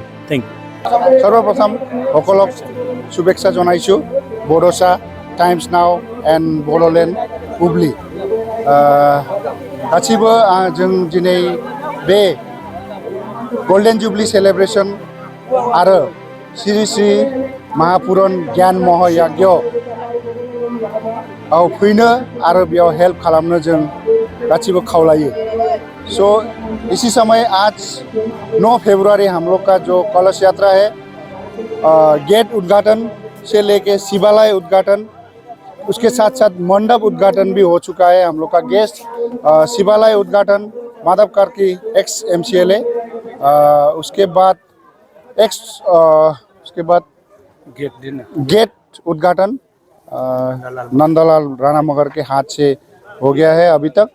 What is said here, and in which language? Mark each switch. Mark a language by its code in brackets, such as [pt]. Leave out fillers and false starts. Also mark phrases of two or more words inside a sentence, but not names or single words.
[en] thank you. [as] সৰ্বপ্ৰথম সকলক শুভেচ্ছা জনাইছু [brx] बड'सा टाइम्स नाउ एन्ड बड'लेण्ड बुब्लि गासिबो जों दिनै बे [en] golden jubilee celebration [brx] आरो श्री श्री महापुराण ज्ञान महायज्ञ फैनो आरो बेयाव हेल्प खालामनो जों गासिबो खावलायो। [hi] सो इसी समय आज 9 फरवरी हम लोग का जो कलश यात्रा है गेट उद्घाटन से लेके शिवालय उद्घाटन उसके साथ साथ मंडप उद्घाटन भी हो चुका है। हम लोग का गेस्ट शिवालय उद्घाटन माधव कार्की एक्स MCLA उसके बाद गेट उद्घाटन नंदलाल राणा मगर के हाथ से हो गया है अभी तक।